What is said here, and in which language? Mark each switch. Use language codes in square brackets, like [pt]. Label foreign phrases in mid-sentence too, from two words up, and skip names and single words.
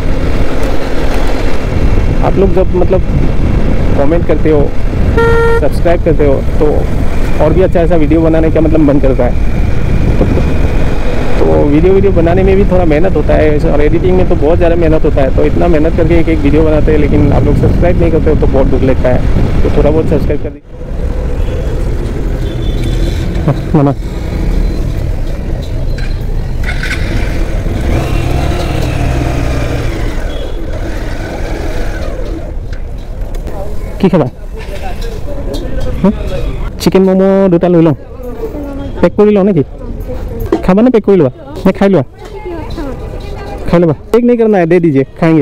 [hi] आप लोग जब मतलब कमेंट करते हो, सब्सक्राइब करते हो, तो और भी अच्छा ऐसा वीडियो बनाने का मतलब मन करता है। तो वीडियो बनाने में भी थोड़ा मेहनत होता है, और एडिटिंग में तो बहुत ज़्यादा मेहनत होता है। तो इतना मेहनत करके एक वीडियो बनाते हैं, लेकिन आप लोग सब्सक्राइब नहीं करते हो तो बहुत दुख लगता है। तो थोड़ा बहुत सब्सक्राइब कर दीजिए। [as] কি খাবা? চিকেন মোমো দুটা লৈ লওঁ, পেক কৰি লওঁ নেকি? [hi] खाबा ना पैक कर लो, मैं खा लो, पैक नहीं करना है, दे दीजिए, खाएंगे।